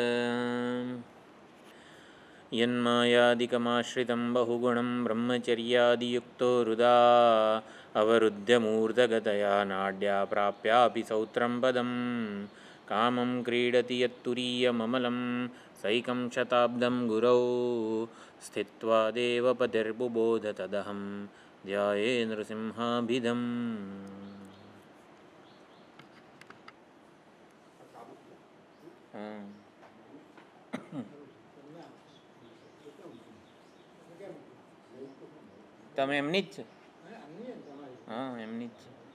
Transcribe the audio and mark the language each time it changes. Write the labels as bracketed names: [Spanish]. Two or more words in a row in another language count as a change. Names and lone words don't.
[Sanskrit] यन्मायादिकमाश्रितं बहुगुणं ब्रह्मचर्यादियुक्तो हृदा अवरुध्यमूर्धगतया नाड्या प्राप्यापि सौत्रं पदं कामं क्रीडति यत्तुरीयममलं सैकं शताब्दं गुरौ स्थित्वा देवपतिर्बुबोध तदहं ध्याये नृसिंहाभिधम्। [Gujarati] તમે એમની જ છે? હા, એમની જ છે.